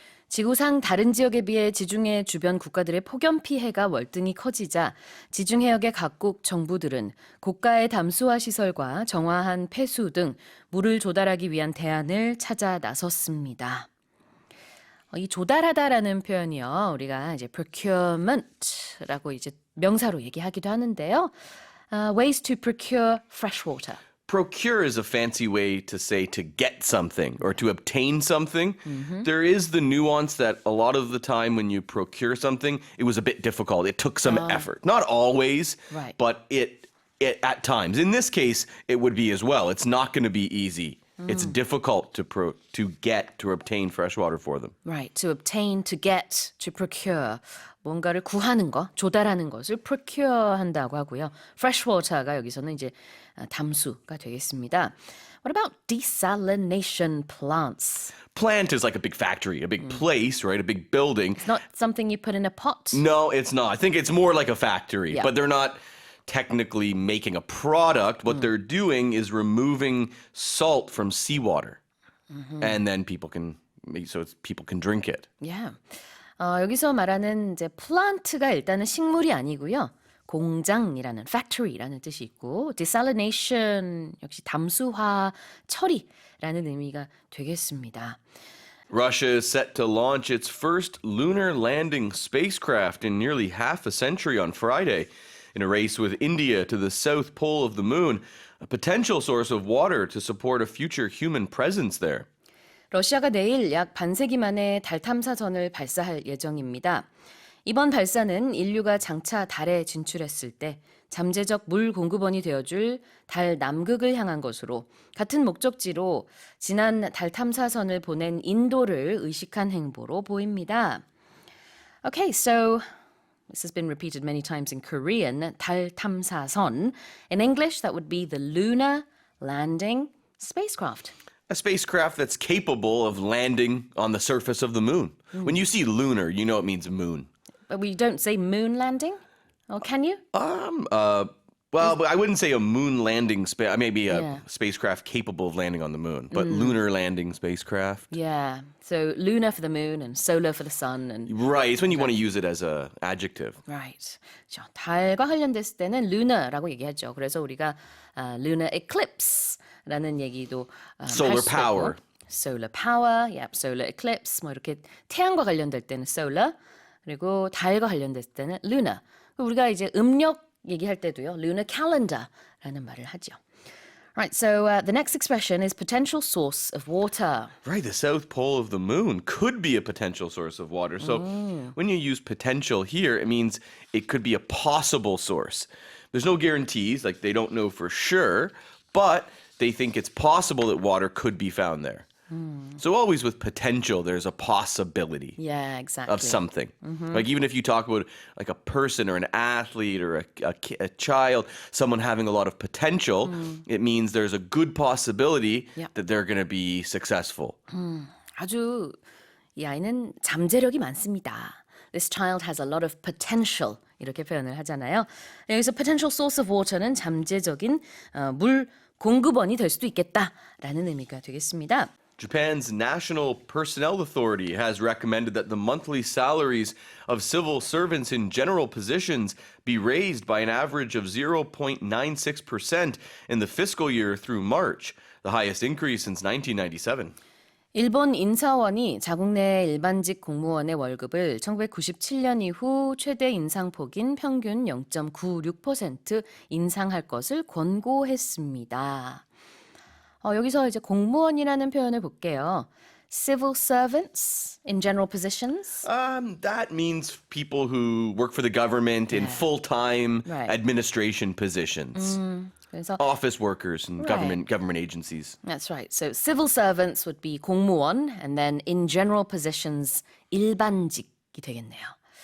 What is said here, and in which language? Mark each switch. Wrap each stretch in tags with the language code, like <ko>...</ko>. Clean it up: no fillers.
<ko>지구상 다른 지역에 비해 지중해 주변 국가들의 폭염 피해가 월등히 커지자 지중해역의 각국 정부들은 고가의 담수화 시설과 정화한 폐수 등 물을 조달하기 위한 대안을 찾아 나섰습니다. 이 조달하다라는 표현이요. 우리가 이제 procurement라고 이제 명사로 얘기하기도 하는데요.</ko> <en>Ways to procure fresh water. Procure is a fancy way to say to get something or to obtain something. There is the nuance that a lot of the time when you procure something, it was a bit difficult. It took some effort. Not always, Right. but it at times. In this case, it would be as well. It's not going to be easy. It's difficult to get, to obtain fresh water for them. Right. To obtain, to get, to procure.</en> <ko>뭔가를 구하는 거, 조달하는 것을 procure 한다고 하고요. fresh water가 여기서는 이제 담수가 되겠습니다.</ko> <en>What about desalination plants? Plant is like a big factory, a big place, right? A big building. It's not something you put in a pot. No, it's not. I think it's more like a factory, Yeah. but they're not technically making a product. What they're doing is removing salt from seawater, and then people can drink it. Yeah.</en> <ko>여기서 말하는 이제 plant가 일단은 식물이 아니고요. 공장이라는 factory라는 뜻이 있고 desalination 역시 담수화 처리라는 의미가 되겠습니다.</ko> <en>Russia is set to launch its first lunar landing spacecraft in nearly half a century on Friday. In a race with India to the south pole of the moon, a potential source of water to support a future human presence there.</en> <ko>러시아가 내일 약 반세기 만에 달 탐사선을 발사할 예정입니다. 이번 발사는 인류가 장차 달에 진출했을 때 잠재적 물 공급원이 되어줄 달 남극을 향한 것으로 같은 목적지로 지난 달 탐사선을 보낸 인도를 의식한 행보로 보입니다.</ko> <en>Okay, so this has been repeated many times in Korean, 달 탐사선. In English, that would be the lunar landing spacecraft. A spacecraft that's capable of landing on the surface of the moon. When you see lunar, you know it means moon. But we don't say moon landing? Or can you? Well, but I wouldn't say a moon landing maybe a Yeah. spacecraft capable of landing on the moon, but lunar landing spacecraft. Yeah. So lunar for the moon and solar for the sun. And Right, it's when you want to use it as a adjective.</en> <ko>Right. 그렇죠. 달과 관련됐을 때는 lunar라고 얘기하죠. 그래서 우리가 lunar eclipse라는 얘기도</ko> <en>Solar</en> <ko>할 수도</ko> <en>power. 있고. Solar power, yep, solar eclipse.</en> <ko>뭐 이렇게 태양과 관련될 때는 solar, 그리고 달과 관련됐을 때는 lunar. 우리가 이제 음력 얘기할 때도요, lunar calendar라는 말을 하죠.</ko> <en>Right, so the next expression is potential source of water. Right, the south pole of the moon could be a potential source of water. So when you use potential here, it means it could be a possible source. There's no guarantees, like they don't know for sure, but they think it's possible that water could be found there. So always with potential, there's a possibility. Yeah, exactly. Of something. Like even if you talk about like a person or an athlete or a child, someone having a lot of potential, it means there's a good possibility Yeah. that they're going to be successful.</en> <ko>아주 이 아이는 잠재력이 많습니다.</ko> <en>This child has a lot of potential.</en> <ko>이렇게 표현을 하잖아요. 여기서 potential source of water는 잠재적인 물 공급원이 될 수도 있겠다라는 의미가 되겠습니다.</ko> <en>Japan's National Personnel Authority has recommended that the monthly salaries of civil servants in general positions be raised by an average of 0.96% in the fiscal year through March, the highest increase since 1997.</en> <ko>일본 인사원이 자국 내 일반직 공무원의 월급을 1997년 이후 최대 인상폭인 평균 0.96% 인상할 것을 권고했습니다. 여기서 이제 공무원이라는 표현을 볼게요.</ko> <en>civil servants in general positions? That means people who work for the government in full-time Right. administration positions.</en> <ko>그래서</ko> <en>Office workers and government agencies. That's right. So civil servants would be 공무원, and then in general positions</en> <ko>일반직이 되겠네요.</ko>